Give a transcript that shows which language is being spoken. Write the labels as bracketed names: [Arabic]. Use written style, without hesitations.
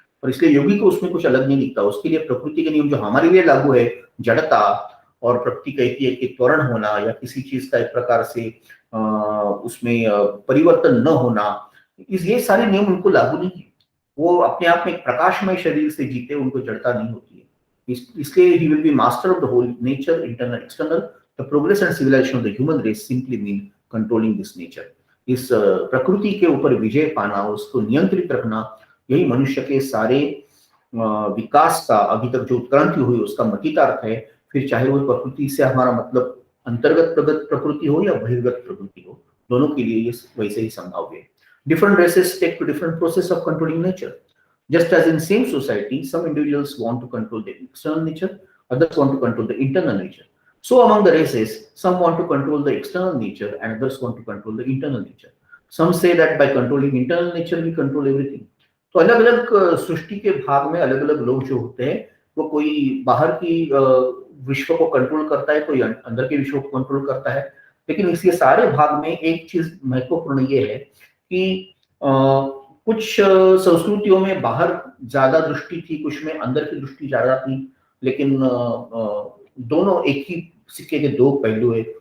[Hindi] और इसलिए योगी को उसमें कुछ अलग नहीं दिखता। उसके लिए प्रकृति के नियम जो हमारे लिए लागू है, जड़ता, और प्रकृति कहती है कि त्वरण होना या किसी चीज का एक प्रकार से उसमें परिवर्तन न होना, ये सारे नियम उनको लागू नहीं है। वो अपने आप में एक प्रकाशमय शरीर से जीते, उनको जड़ता नहीं होती है। इसलिए [English] he will be master of the whole nature, internal, external। The progress and civilization of the human race simply mean controlling this nature। [Hindi] इस प्रकृति के ऊपर विजय पाना, उसको नियंत्रित रखना, यही मनुष्य के सारे विकास का अभी तक जो उत्क्रांति हुई उसका मतितार्थ है। फिर चाहे वो प्रकृति से हमारा मतलब अंतर्गत प्रकृति हो या बहिर्गत प्रकृति हो, दोनों के लिए ये वैसे ही संभव है। [English] Different races take to different process of controlling nature। Just as in same society, some individuals want to control the external nature, others want to control the internal nature। So among the races, some want to control the external nature and others want to control the internal nature। Some say that by controlling internal nature we control everything। [Hindi] तो अलग अलग सृष्टि के भाग में अलग अलग लोग जो होते हैं, वो कोई बाहर की विश्व को कंट्रोल करता है, कोई अंदर के विश्व को कंट्रोल करता है। लेकिन इसके सारे भाग में एक चीज महत्वपूर्ण ये है कि कुछ संस्कृतियों में बाहर ज्यादा दृष्टि थी, कुछ में अंदर की दृष्टि ज्यादा थी। लेकिन दोनों एक ही सिक्के के दो पहलू है।